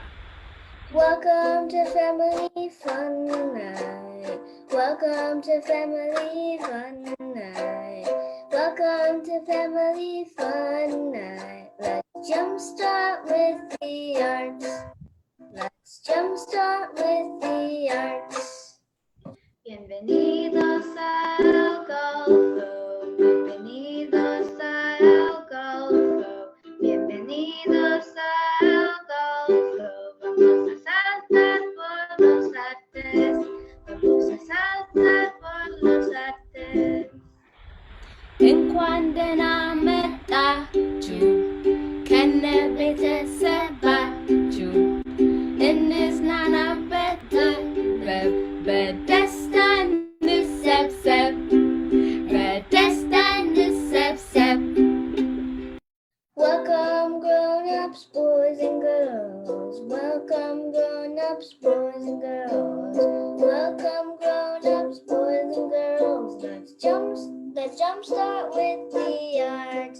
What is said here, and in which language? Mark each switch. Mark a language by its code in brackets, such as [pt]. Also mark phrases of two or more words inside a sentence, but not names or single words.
[en] Welcome to Family Fun Night. Welcome to Family Fun Night. Welcome to Family Fun Night. Let's jumpstart with the arts. Let's jumpstart with the arts. [es] Bienvenidos al Golfo. Bienvenidos al Golfo. Bienvenidos al Golfo. Vamos a saltar por los artes. Vamos a saltar por los artes. [am] እንኳን መጣችሁ ከነቤተሰባችሁ እንዝናናበት በደስታ እንሰብሰብ በደስታ እንሰብሰብ [en] Welcome grown-ups, boys and girls. Welcome grown-ups, boys and girls. Welcome grown-ups, boys and girls. Let's jumpstart with the arts.